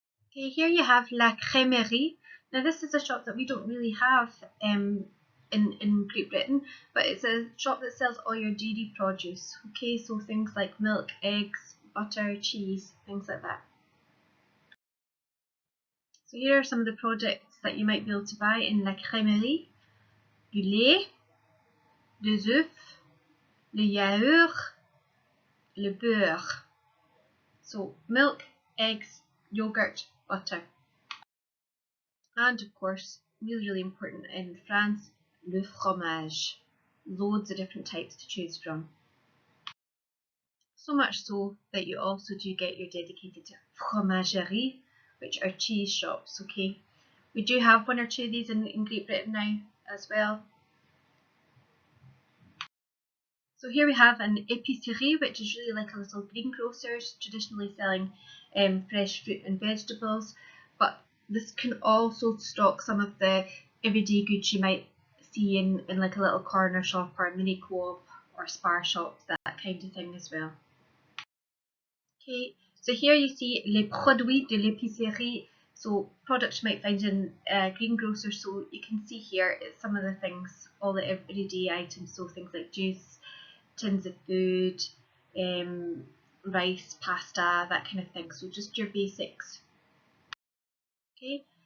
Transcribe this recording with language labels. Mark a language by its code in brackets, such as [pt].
[en] Okay, here you have [fr] la crèmerie. [en] Now this is a shop that we don't really have in Great Britain, but it's a shop that sells all your dairy produce, okay, so things like milk, eggs, butter, cheese, things like that. So here are some of the products that you might be able to buy in [fr] la crèmerie. Du lait, des œufs, le yaourt, le beurre. [en] So milk, eggs, yogurt, butter. And of course, really important in France, [fr] le fromage. [en] Loads of different types to choose from. So much so that you also do get your dedicated fromagerie, which are cheese shops, okay? We do have one or two of these in Great Britain now as well. So here we have an épicerie, which is really like a little greengrocer's, traditionally selling fresh fruit and vegetables, but this can also stock some of the everyday goods you might see in like a little corner shop or a mini co-op or spar shops, that kind of thing as well. Okay, So here you see [fr] les produits de l'épicerie. [en] So products you might find in greengrocer. So you can see here it's some of the things, all the everyday items. So things like juice, tins of food, rice, pasta, that kind of thing. So just your basics. Okay.